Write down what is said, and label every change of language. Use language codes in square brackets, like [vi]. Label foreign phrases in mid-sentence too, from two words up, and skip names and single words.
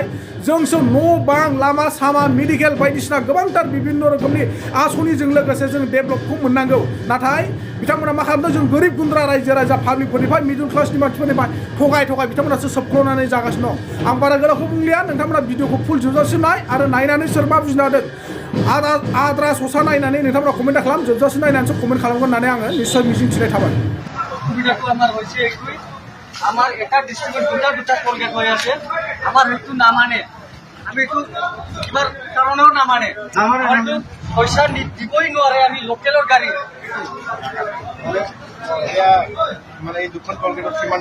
[brx] जोंसो न' बां लामा सामा मेडिकेल बायदिसिना गोबांथार बिभिन्न रोखोमनि आसनिजों लोगोसे जों डेभेलपखौ मोननांगौ नाथाय बिथांमोना मा खालामदों जों गोरिब गुन्द्रा रायजो राजा पाब्लिकफोरनिफ्राय मिडल क्लासनि मानसिफोरनिफ्राय थगाय बिथांमोनासो सोबख्ल'नानै जागासिनो दं आं बारा गोलावखौ बुंलिया नोंथांमोना भिडिअखौ फुल जोबजासिम नाय आरो नायनानै सोर मा बुजिनो हादों आद्रा ससा नायनानै नोंथांमोना कमेन्ट खालाम जोबजासिम नायनानैसो कमेन्ट खालामगोन होननानै आङो निश्चय मिजिंथिनाय थाबाय [as] সুবিধাটো আমাৰ হৈছে এইটোৱেই আমাৰ এটা ডিষ্ট্ৰিক্টত দুটা [en] toll gate [as] হৈ আছে আমাৰ সেইটো নামানে আমি এইটো কিবা কাৰণেও নামানে হয়তো পইচা দিবই নোৱাৰে আমি লোকেলৰ গাড়ী মানে এই দুখন টোল গেটত কিমান